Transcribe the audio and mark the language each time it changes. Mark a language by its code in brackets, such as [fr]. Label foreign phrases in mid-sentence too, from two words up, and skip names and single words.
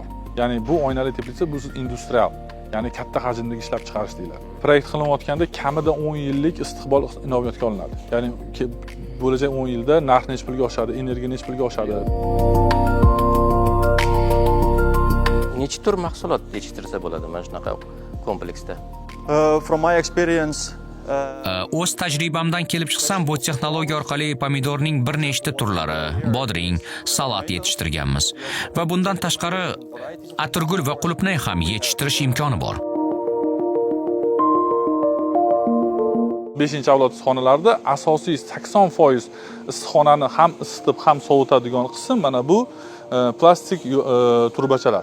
[uz] Ya'ni bu oynali teplitsa bu industrial, ya'ni katta hajmdagi ishlab chiqarish deyiladi. Proyekt qilinayotganda kamida 10 yillik istiqbol inobatga olinadi. Ya'ni bo'lajak 10 yilda narx necha pulga oshadi, energiya necha pulga oshadi. Necha tur mahsulot yetishtirsa bo'ladi mana shunaqa kompleksda? [en] from my experience, [uz] O'z tajribamdan kelib chiqsam, bu texnologiya orqali pomidorning bir nechta turlari, bodring, salat yetishtirganmiz va bundan tashqari atirgul va qulupnay ham yetishtirish imkoni bor. 5-avlod issiqxonalarda asosiy 80% issiqxonani ham isitib, ham sovutadigan qism mana bu plastik turbachalar.